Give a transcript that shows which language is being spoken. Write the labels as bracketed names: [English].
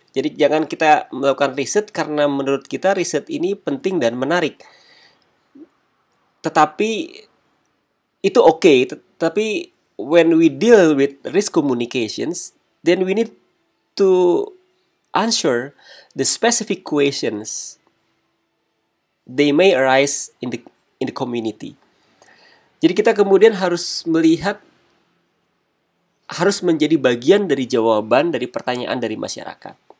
[Indonesian] Jadi jangan kita melakukan riset karena menurut kita riset ini penting dan menarik. Tetapi itu oke, tapi [English] when we deal with risk communications, then we need to answer the specific questions they may arise in the community. [Indonesian] Jadi kita kemudian harus melihat, harus menjadi bagian dari jawaban dari pertanyaan dari masyarakat.